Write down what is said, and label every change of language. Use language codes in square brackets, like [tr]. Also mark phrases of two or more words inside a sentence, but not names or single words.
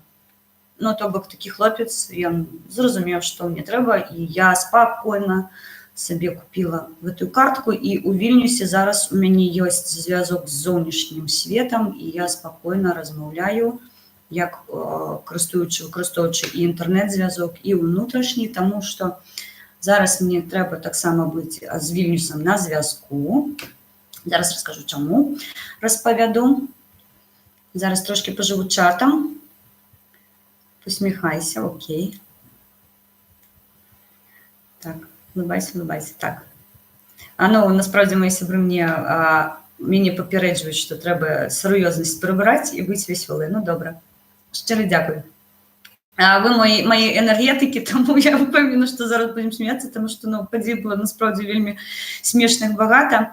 [be] То бок такі хлопец, ён зразумеў, што мне трэба, і я спакойна сабе купіла гэтую картку, і ў Вільнюсе зараз у мяне ёсць звязок з зоўнішнім светам, і я спакойна размаўляю, як выкарыстоўваючы і інтэрнэт-звязок, і ўнутрашні, таму што зараз мне трэба таксама быць з Вільнюсам на звязку. Зараз раскажу, чаму, распавяду. Зараз трошки пажыву чатам. [uk] Посміхайся, окей. Так, улыбайся. Так. [be] Насправді, мої сябры мяне папярэджваюць, што трэба сур'ёзнасць прыбраць і быць весёлай. Добра. Шчыра дзякую. Вы мої энергетыкі, таму я ўпэўнена, што зараз будзем смяяцца, таму што падзей было насправдзе вельмі смешных багата.